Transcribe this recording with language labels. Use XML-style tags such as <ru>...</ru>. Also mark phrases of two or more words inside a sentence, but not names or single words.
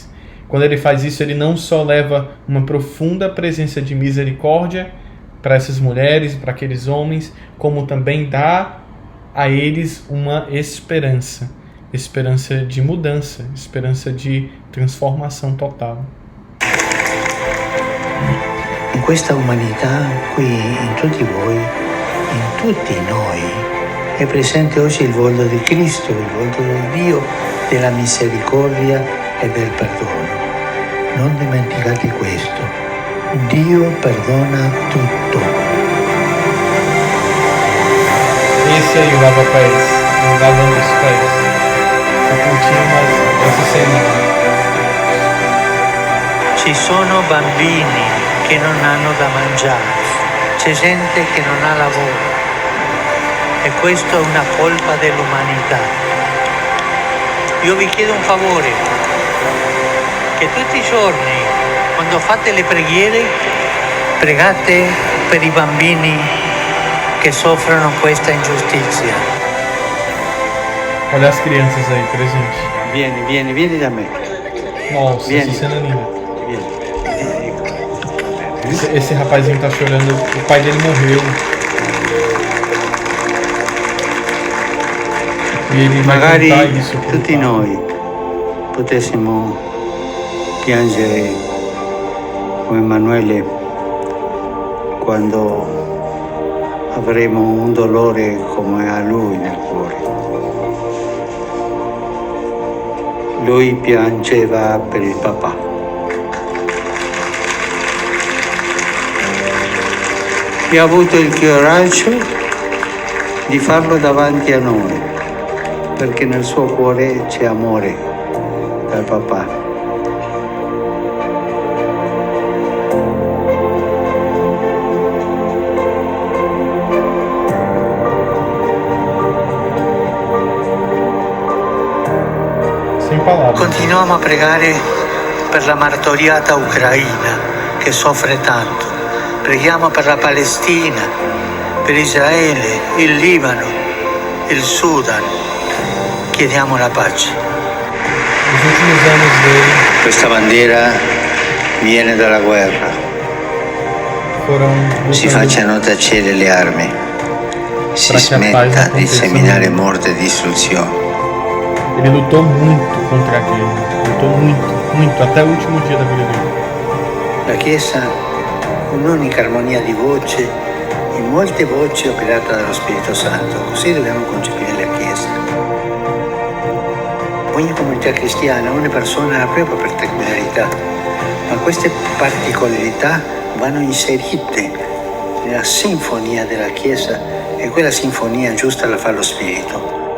<pt>Quando ele faz isso, ele não só leva uma profunda presença de misericórdia para essas mulheres, para aqueles homens, como também dá a eles uma esperança de mudança, esperança de transformação total.</pt> <it>In questa umanità, qui in tutti voi, in tutti noi, è presente oggi il volto di Cristo, il volto del Dio, della misericordia e del perdono. Non dimenticate questo. Dio perdona tutto.</it> <pt>isso aí, o lava-pés, lavando os pés. Tô curtindo essa cena.</pt> <it>Ci sono bambini che non hanno da mangiare, c'è gente che non ha lavoro e questo è una colpa dell'umanità. Io vi chiedo un favore, che tutti i giorni, quando fate le preghiere, pregate per i bambini che soffrono questa ingiustizia.</it> <pt>Olha as crianças aí, presente.</pt> <it>Vieni da me.</it> <pt>Nossa,</pt> <it>Vieni.</it> <pt>essa cena é linda.</pt> <it>Vieni.</it> <pt>Esse rapazinho tá chorando, o pai dele morreu. E ele vai</pt> <it>Magari</it> <pt>contar isso pro</pt> <it>tutti</it> <pt>pai.</pt> <it>noi potessimo piangere come Emanuele quando avremo un dolore come a lui nel cuore. Lui piangeva per il papà. E ha avuto il coraggio di farlo davanti a noi, perché nel suo cuore c'è amore dal papà.</it> <pt>Sem palavras.</pt> <it>Continuiamo a pregare per la martoriata Ucraina che soffre tanto. Preghiamo per la Palestina, per Israele, il Libano, il Sudan. Chiediamo la pace.</it> <pt>Os últimos anos dele</pt> <it>Questa bandiera viene dalla guerra.</it> <pt>foram</pt> <it>Si</it> <pt>lutando</pt> <it>facciano tacere le armi. Si</it> <pt>Para que a paz</pt> <it>smetta di</it> <pt>aconteça no</pt> <it>seminare</it> <pt>mundo.</pt> <it>morte e distruzione.</it> <pt>Ele lutou muito contra a guerra. Lutou muito, até o último dia da vida dele.</pt> <it>La Chiesa, un'unica armonia di voce, in molte voci operata dallo Spirito Santo. Così dobbiamo concepire la Chiesa. Ogni comunità cristiana, ogni persona ha la propria particolarità, ma queste particolarità vanno inserite nella sinfonia della Chiesa e quella sinfonia giusta la fa lo Spirito.</it>